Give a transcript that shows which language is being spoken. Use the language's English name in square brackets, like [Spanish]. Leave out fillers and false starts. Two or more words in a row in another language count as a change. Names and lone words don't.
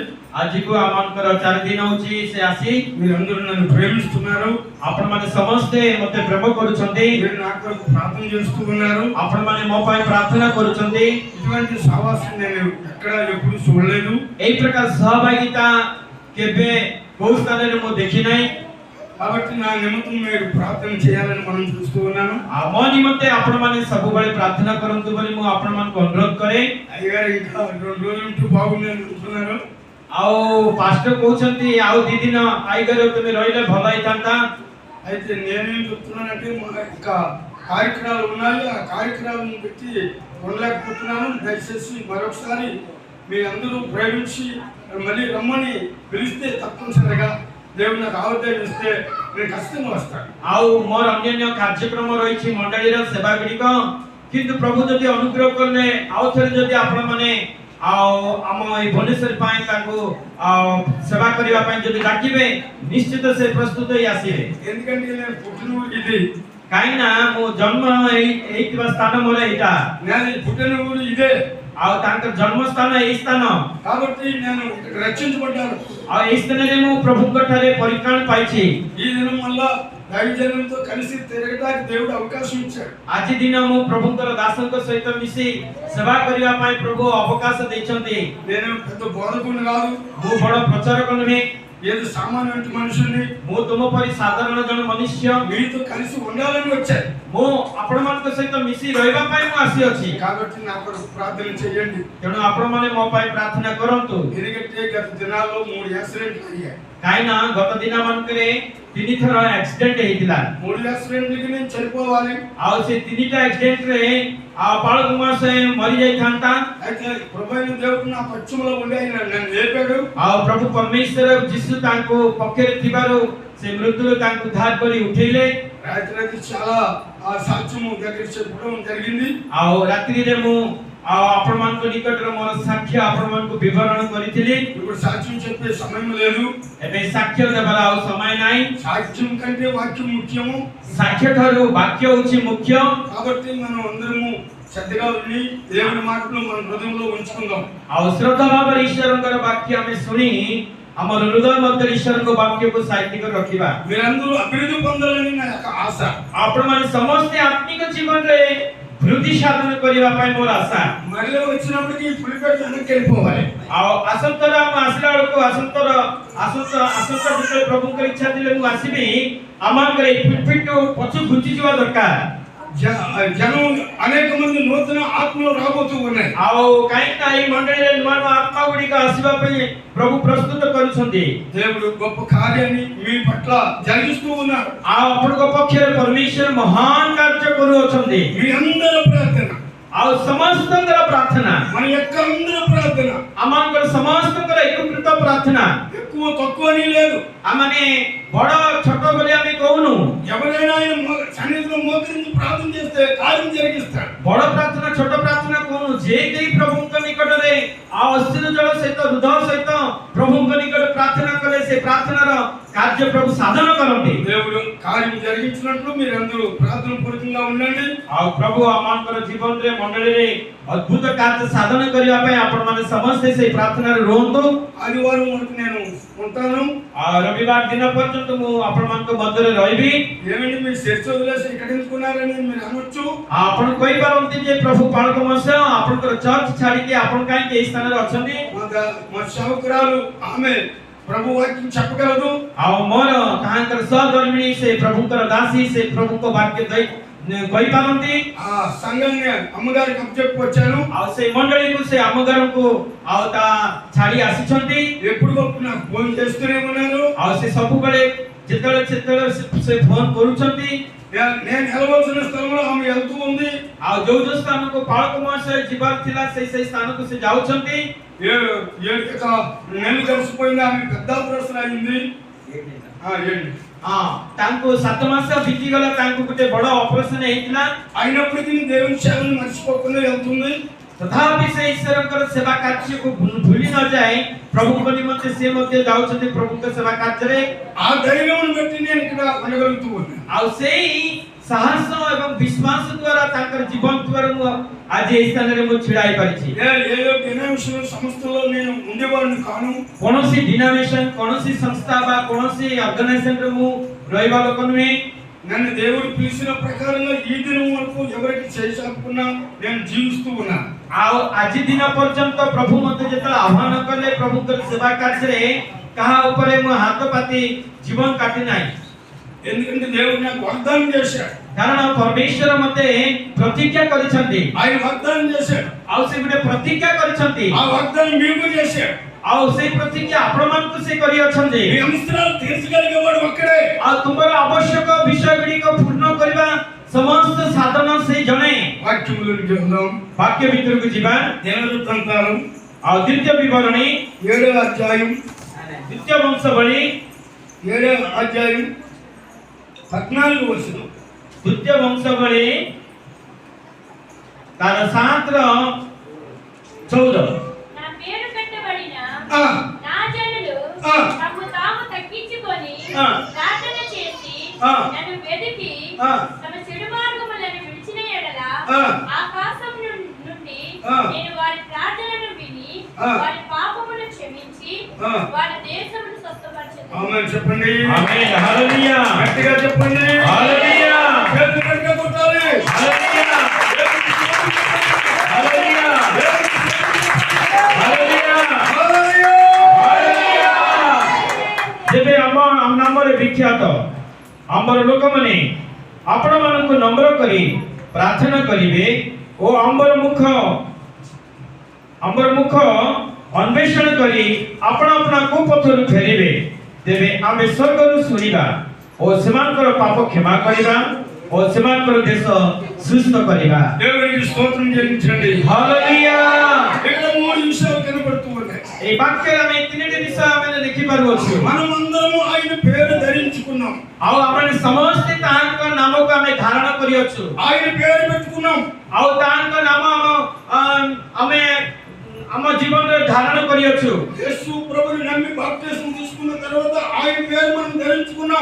[Odia] ଆଜିକୁ ଆମଙ୍କର 4 ଦିନ ହଉଛି ସେ ଆସି [Telugu] మీరందరూ నన్ను ప్రేమిస్తున్నారు, [Odia] ଆପଣମାନେ ସମସ୍ତେ ମୋତେ ପ୍ରେମ କରୁଛନ୍ତି, [Telugu] మీరు నా కొరకు ప్రార్థన చేస్తూ ఉన్నారు. [Odia] ଆପଣମାନେ ମୋ ପାଇଁ ପ୍ରାର୍ଥନା କରୁଛନ୍ତି। [Telugu] ఇటువంటి సహవాసం నేను ఎక్కడ ఎప్పుడు చూడలేదు. [Odia] ଏହି ପ୍ରକାର ସହଭାଗିତା କେବେ କୋଉ ସ୍ଥାନରେ ମୁଁ ଦେଖି ନାହିଁ। [Telugu] కాబట్టి నా నిమిత్తం మీరు ప్రార్థన చేయాలని మనం చూస్తూ ఉన్నాను. [Odia] ମୋ ନିମନ୍ତେ ଆପଣମାନେ ସବୁବେଳେ ପ୍ରାର୍ଥନା କରନ୍ତୁ ବୋଲି ମୁଁ ଆପଣମାନଙ୍କୁ ଅନୁରୋଧ କରେ। [Telugu] అయ్యగారు ఇంకా 2 రోజులు ఉంటూ బాగుందని అంటున్నారు. [Odia] ଆଉ ପାଷ୍ଟର କହୁଛନ୍ତି ଆଉ 2 ଦିନ ଆଇଗରେ ତୁମେ ରହିଲେ ଭଲ ହେଇଥାନ୍ତା। [Telugu] అయితే నేనేం చెప్తున్నానంటే మా యొక్క కార్యక్రమాలు ఉన్నాయి, ఆ కార్యక్రమాలను పెట్టి ఉండలేకపోతున్నాను. దయచేసి మరొకసారి మీ అందరూ ప్రేమించి మళ్ళీ రమ్మని పిలిస్తే తప్పనిసరిగా దేవుడు నాకు ఆవదేశం ఇస్తే నేను ఖచ్చితంగా వస్తాను. [Odia] ଆଉ ମୋର ଅନ୍ୟାନ୍ୟ କାର୍ଯ୍ୟକ୍ରମ ରହିଛି ମଣ୍ଡଳୀର ସେବା ଗୁଡ଼ିକ, କିନ୍ତୁ ପ୍ରଭୁ ଯଦି ଅନୁଗ୍ରହ କଲେ ଆଉ ଥରେ ଯଦି ଆପଣମାନେ ଆଉ ଆମ ଏଇ ଭୁବନେଶ୍ୱର ପାଇଁ ତାଙ୍କୁ ସେବା କରିବା ପାଇଁ ଯଦି ଡାକିବେ ନିଶ୍ଚିତ ସେ ପ୍ରସ୍ତୁତ ହେଇ ଆସିବେ। [Telugu] ఎందుకంటే నేను పుట్టిన ఊరు ఇది, [Odia] କାହିଁକି ନା ମୁଁ ଜନ୍ମ ହେଇଥିବା ସ୍ଥାନ ମୋର ଏଇଟା, [Telugu] నేను పుట్టిన ఊరు ఇదే, [Odia] ଆଉ ତାଙ୍କର ଜନ୍ମସ୍ଥାନ ଏଇ ସ୍ଥାନ, [Telugu] కాబట్టి నేను ఇక్కడ రక్షించబడ్డాను. [Odia] ଆଉ ଏଇ ସ୍ଥାନରେ ମୁଁ ପ୍ରଭୁଙ୍କ ଠାରେ ପରିତ୍ରାଣ ପାଇଛି। [Telugu] ఈ దినం వల్ల దైవజనులతో కలిసి తిరగడానికి దేవుడు అవకాశం ఇచ్చాడు. [Odia] ଆଜି ଦିନ ମୁଁ ପ୍ରଭୁଙ୍କର ଦାସଙ୍କ ସହିତ ମିଶି ସେବା କରିବା ପାଇଁ ପ୍ରଭୁ ଅବକାଶ ଦେଇଛନ୍ତି। [Telugu] నేను పెద్ద బోధకుని కాదు, [Odia] ମୁଁ ବଡ଼ ପ୍ରଚାରକ ନୁହେଁ, [Telugu] ఏదో సామాన్య మనుషుల్ని, [Odia] ମୁଁ ତୁମ ପରି ସାଧାରଣ ଜଣେ ମନୁଷ୍ୟ। [Telugu] మీతో కలిసి ఉండాలని వచ్చాను. [Odia] ମୁଁ ଆପଣମାନଙ୍କ ସହିତ ମିଶି ରହିବା ପାଇଁ ମୁଁ ଆସିଅଛି। [Telugu] కాబట్టి నా కొరకు ప్రార్థన చేయండి. [Odia] ତେଣୁ ଆପଣମାନେ ମୋ ପାଇଁ ପ୍ରାର୍ଥନା କରନ୍ତୁ। [Telugu] ఎందుకంటే గత దినాల్లో 3 యాక్సిడెంట్లు అయ్యాయి. [Odia] କାହିଁକି ନା ଗତ ଦିନ ମାନଙ୍କରେ 3 ଥର ଆକ୍ସିଡେଣ୍ଟ ହେଇଥିଲା। [Telugu] 3 యాక్సిడెంట్లకి నేను చనిపోవాలి. [Odia] ଆଉ ସେ 3ଟା ଆକ୍ସିଡେଣ୍ଟରେ ବାଳ କୁମାର ସେ ମରି ଯାଇଥାନ୍ତା। [Telugu] అయితే ప్రభువైన దేవుడు నా పక్షంలో ఉండి ఆయన నన్ను లేపాడు. [Odia] ଆଉ ପ୍ରଭୁ ପରମେଶ୍ୱର ଯୀଶୁ ତାଙ୍କୁ ପକ୍ଷରେ ଥିବାରୁ ସେ ମୃତ୍ୟୁରୁ ତାଙ୍କୁ ଉଦ୍ଧାର କରି ଉଠେଇଲେ। [Telugu] రాత్రి చాలా ఆ సాక్ష్యము దగ్గర చెప్పడం జరిగింది. [Odia] ଆଉ ରାତ୍ରିରେ ମୁଁ ଆପଣମାନଙ୍କ ନିକଟରେ ମୋର ସାକ୍ଷ୍ୟ ଆପଣମାନଙ୍କୁ ବିବରଣ କରିଥିଲି। [Telugu] ఇప్పుడు సాక్ష్యం చెప్పే సమయం లేదు. [Odia] ଏବେ ସାକ୍ଷ୍ୟ ଦେବାର ଆଉ ସମୟ ନାହିଁ। [Telugu] సాక్ష్యం కంటే వాక్యం ముఖ్యము. [Odia] ସାକ୍ଷ୍ୟ ଠାରୁ ବାକ୍ୟ ହେଉଛି ମୁଖ୍ୟ। [Telugu] కాబట్టి మనం అందరము శ్రద్ధగా విని దేవుని మాటలు మన హృదయంలో ఉంచుకుందాం. [Odia] ଆଉ ଶ୍ରଦ୍ଧା ଭାବରେ ଈଶ୍ୱରଙ୍କର ବାକ୍ୟ ଆମେ ଶୁଣି ଆମର ହୃଦୟ ମଧ୍ୟରେ ଈଶ୍ୱରଙ୍କ ବାକ୍ୟକୁ ସାଇତି କରି ରଖିବା। [Telugu] మీరందరూ అభివృద్ధి పొందాలని నా యొక్క ఆశ. [Odia] ଆପଣମାନେ ସମସ୍ତେ ଆତ୍ମିକ ଜୀବନରେ ବୃଦ୍ଧି ସାଧନ କରିବା ପାଇଁ ମୋର ଆଶା। [Telugu] మళ్ళీ వచ్చినప్పటికి పులిపేట వెనక్కి వెళ్ళిపోవాలి. [Odia] ଆଉ ଆସନ୍ତାର ମୁଁ ଆସିଲା ବେଳକୁ ଆସନ୍ତା ଯେତେବେଳେ ପ୍ରଭୁଙ୍କର ଇଚ୍ଛା ଥିଲେ ମୁଁ ଆସିବି, ଆମମାନଙ୍କର ଏଇ ପିଠୁ ପଛୁ ଘୁଞ୍ଚିଯିବା ଦରକାର। [Telugu] జనం అనేక మంది నూతన ఆత్మలు రాబోతూ ఉన్నాయి. [Odia] ଆଉ କାହିଁକି ନା ଏଇ ମଣ୍ଡଳୀରେ ନୂଆ ନୂଆ ଆତ୍ମା ଗୁଡ଼ିକ ଆସିବା ପାଇଁ ପ୍ରଭୁ ପ୍ରସ୍ତୁତ କରୁଛନ୍ତି। [Telugu] దేవుడు గొప్ప కార్యాన్ని మీ పట్ల జరిగిస్తూ ఉన్నారు. [Odia] ଆଉ ଆପଣଙ୍କ ପକ୍ଷରେ ପରମେଶ୍ୱର ମହାନ କାର୍ଯ୍ୟ କରୁଅଛନ୍ତି। [Telugu] మీ అందరి ప్రార్థన, [Odia] ଆଉ ସମସ୍ତଙ୍କର ପ୍ରାର୍ଥନା, [Telugu] మన యొక్క అందరి ప్రార్థన, [Odia] ଆମମାନଙ୍କର ସମସ୍ତଙ୍କର ଏକତ୍ରିତ ପ୍ରାର୍ଥନା, [Telugu] ఎక్కువ తక్కువ అని లేదు. [Odia] ଆମେ ବଡ଼ ଛୋଟ ବୋଲି ଆମେ କହୁନୁ। [Telugu] ఎవరైనా ఆయన సన్నిధిలో మోకరించి ప్రార్థన చేస్తే కార్యం జరిగిస్తాడు. [Odia] ବଡ଼ ପ୍ରାର୍ଥନା ଛୋଟ ପ୍ରାର୍ଥନା କହୁନୁ। ଯେ କେହି ପ୍ରଭୁଙ୍କ ନିକଟରେ ଆଉ ଅସ୍ଥିର ଜଳ ସହିତ ହୃଦୟ ସହିତ ପ୍ରଭୁଙ୍କ ନିକଟରେ ପ୍ରାର୍ଥନା କଲେ ସେ ପ୍ରାର୍ଥନାର କାର୍ଯ୍ୟ ପ୍ରଭୁ ସାଧନ କରନ୍ତି। [Telugu] దేవుడు కార్యం జరిగించినట్లు మీరందరూ ప్రార్థన పూర్వకంగా ఉండండి. [Odia] ଆଉ ପ୍ରଭୁ ଆମମାନଙ୍କର ଜୀବନରେ ମଣ୍ଡଳୀରେ ଅଦ୍ଭୁତ କାର୍ଯ୍ୟ ସାଧନ କରିବା ପାଇଁ ଆପଣମାନେ ସମସ୍ତେ ସେଇ ପ୍ରାର୍ଥନାରେ ରୁହନ୍ତୁ। [Telugu] ఆదివారం వరకు నేను ఉంటాను. [Odia] ଆଉ ରବିବାର ଦିନ ପର୍ଯ୍ୟନ୍ତ ମୁଁ ଆପଣମାନଙ୍କ ମଧ୍ୟରେ ରହିବି। [Telugu] ఏమండి మీరు చర్చ వదిలేసి ఇక్కడ ఎందుకున్నారని మీరు అనొచ్చు. [Odia] ଆପଣ କହିପାରନ୍ତି ଯେ ପ୍ରଭୁ ପାଳକ ମହାଶୟ ଆପଣଙ୍କର ଚର୍ଚ୍ଚ ଛାଡ଼ିକି ଆପଣ କାହିଁକି ଏହି ସ୍ଥାନରେ ଅଛନ୍ତି? [Telugu] మా సేవకురాలు ఆమె ప్రభు వాక్యం చెప్పగలదు. [Odia] ଆଉ ମୋର ତାହାଙ୍କର ସହଧର୍ମିଣୀ ସେ ପ୍ରଭୁଙ୍କର ଦାସୀ ସେ ପ୍ରଭୁଙ୍କ ବାକ୍ୟ କହିପାରନ୍ତି। [Telugu] ఆ సంఘాన్ని అమ్మగారికి అప్పచెప్పి వచ్చాను. [Odia] ଆଉ ସେ ମଣ୍ଡଳୀକୁ ସେ ଆମ ଘରକୁ ଆଉ ତା ଛାଡ଼ି ଆସିଛନ୍ତି। [Telugu] ఎప్పుడు నాకు ఫోన్ చేస్తూనే ఉన్నారు. [Odia] ଆଉ ସେ ସବୁବେଳେ ଯେତେବେଳେ ସେ ଫୋନ କରୁଛନ୍ତି। [Telugu] నేను వెళ్ళవలసిన స్థలంలో ఆమె వెళ్తూ ఉంది. [Odia] ଆଉ ଯୋଉ ସ୍ଥାନକୁ ପାଳକ ମହାଶୟ ଯିବାର ଥିଲା ସେଇ ସ୍ଥାନକୁ ସେ ଯାଉଛନ୍ତି। [Telugu] నెల కలిసిపోయింది. ఆమె పెద్ద ఆపరేషన్ అయింది. [Odia] ତାଙ୍କୁ 7 ମାସ ବିତିଗଲା, ତାଙ୍କୁ ଗୋଟେ ବଡ଼ ଅପରେସନ ହେଇଥିଲା। [Telugu] అయినప్పటికీ దేవుని సేవను మర్చిపోకుండా వెళ్తుంది. [Odia] ତଥାପି ସେ ଈଶ୍ୱରଙ୍କର ସେବା କାର୍ଯ୍ୟକୁ ଭୁଲି ନ ଯାଏ ପ୍ରଭୁଙ୍କ ନିମନ୍ତେ ସେ ମଧ୍ୟ ଯାଉଛନ୍ତି ପ୍ରଭୁଙ୍କ ସେବା କାର୍ଯ୍ୟରେ। [Telugu] ఆ ధైర్యం బట్టి నేను ఇక్కడ ఉండగలుగుతూ ఉన్నాను. [Odia] ଆଉ ସେଇ ସାହସ ଏବଂ ବିଶ୍ୱାସ ଦ୍ୱାରା ତାଙ୍କର ଜୀବନ ଦ୍ୱାରା ମୁଁ ଆଜି ଏହି ସ୍ଥାନରେ ମୁଁ ଛିଡ଼ା ହେଇପାରିଛି। [Telugu] ఏ డినామినేషన్ సంస్థలో నేను ఉండేవాడిని కాను। [Odia] କୌଣସି ଡିନୋମିନେସନ କୌଣସି ସଂସ୍ଥା ବା କୌଣସି ଅର୍ଗାନାଇଜେସନରେ ମୁଁ ରହିବା ଲୋକ ନୁହେଁ। [Telugu] నన్ను దేవుడు పిలిచిన ప్రకారంగా ఈ దినం వరకు ఎవరికి చేసాకున్నా నేను జీవిస్తూ ఉన్నా। [Odia] ଆଉ ଆଜି ଦିନ ପର୍ଯ୍ୟନ୍ତ ପ୍ରଭୁ ମୋତେ ଯେତେବେଳେ ଆହ୍ୱାନ କଲେ ପ୍ରଭୁଙ୍କର ସେବା କାର୍ଯ୍ୟରେ କାହା ଉପରେ ମୁଁ ହାତ ପାତି ଜୀବନ କାଟି ନାହିଁ। [Telugu] ఎందుకంటే దేవుడు నాకు వాగ్దానం చేశాడు। [Odia] କାରଣ ପରମେଶ୍ୱର ମୋତେ ପ୍ରତିଜ୍ଞା କରିଛନ୍ତି। [Telugu] ఆయన వాగ్దానం చేశాడు। [Odia] ଆଉ ସେ ଗୋଟେ ପ୍ରତିଜ୍ଞା କରିଛନ୍ତି। [Telugu] ఆ వాగ్దానం మీకు చేశాడు। [Odia] ଆଉ ସେଇ ପ୍ରତିଜ୍ଞା ଆପଣମାନଙ୍କୁ ସେ କରିଅଛନ୍ତି। [Telugu] మీ అవసరాలు తీర్చగలిగేవాడు ఒక్కడే। [Odia] ଆଉ ତୁମର ଆବଶ୍ୟକ ବିଷୟ ଗୁଡ଼ିକ ପୂର୍ଣ୍ଣ କରିବା ସମସ୍ତ ସାଧନ ସେ ଜଣେ। [Telugu] వాక్యములోకి వెళ్దాం। [Odia] వాక్య ଭିତରକୁ ଯିବା। [Telugu] దినవృత్తాంతాలు [Odia] ଆଉ ଦ୍ୱିତୀୟ ବିବରଣୀ [Telugu] 7వ అధ్యాయం [Odia] ଦ୍ୱିତୀୟ ବଂଶାବଳୀ [Telugu] 7వ అధ్యాయం 14వ వచనం। [Odia] ଦ୍ୱିତୀୟ ବଂଶାବଳୀ ତାର 7:14। [Telugu] నా పేరు పెట్టబడిన ఆ నా జనులు ఆ. తమ్ము తాము తగ్గించుకొని ఆ. ప్రార్థన చేసి ఆ. నన్ను వెదికి ఆ. తమ చెడు మార్గములను విడిచిన ఎడల ఆ. ఆకాశం నుండి ఆ. నేను వారి ప్రార్థనను విని ఆ. వారి పాపమును క్షమించి ఆ. వారి దేశమును స్వస్థపరచుదును. ఆమేన్ చెప్పండి। ఆమేన్ హల్లెలూయా గట్టిగా చెప్పండి। హల్లెలూయా చేతులు గట్టిగా కొట్టాలి। హల్లెలూయా హల్లెలూయా హల్లెలూయా హల్లెలూయా। [Odia] ଯେବେ ଆମ ନାମରେ ବିଖ୍ୟାତ ଆମର ଲୋକମାନେ ଆପଣମାନଙ୍କୁ ନମ୍ର କରି ପ୍ରାର୍ଥନା କରିବେ ଓ ଆମର ମୁଖ ଅନ୍ୱେଷଣ କରି ଆପଣ ଆପଣା କୁପଥରୁ ଫେରିବେ, ତେବେ ଆମେ ସ୍ୱର୍ଗରୁ ଶୁଣିବା ଓ ସେମାନଙ୍କର ପାପ କ୍ଷମା କରିବା ଓ ସେମାନଙ୍କର ଦେଶ ସୁସ୍ଥ କରିବା। [Telugu] దేవునికి స్తోత్రం చెల్లించండి। హల్లెలూయా। ఇక్కడ 3 విషయాలు కనబడుతూ ఉన్నాయి। [Odia] ଏହି ବାକ୍ୟର ଆମେ ତିନୋଟି ବିଷୟ ଆମେ ଦେଖିପାରୁଅଛୁ। [Telugu] మనమందరము ఆయన పేరు ధరించుకున్నాం। [Odia] ଆଉ ଆମେ ସମସ୍ତେ ତାଙ୍କ ନାମକୁ ଆମେ ଧାରଣ କରିଅଛୁ। [Telugu] ఆయన పేరు పెట్టుకున్నాం। [Odia] ଆଉ ତାଙ୍କ ନାମ ଆମେ ଆମ ଜୀବନରେ ଧାରଣ କରିଅଛୁ। [Telugu] యేసు ప్రభుని నమ్మి బాప్తిసం తీసుకున్న తర్వాత ఆయన పేరు మనం ధరించుకున్నాం।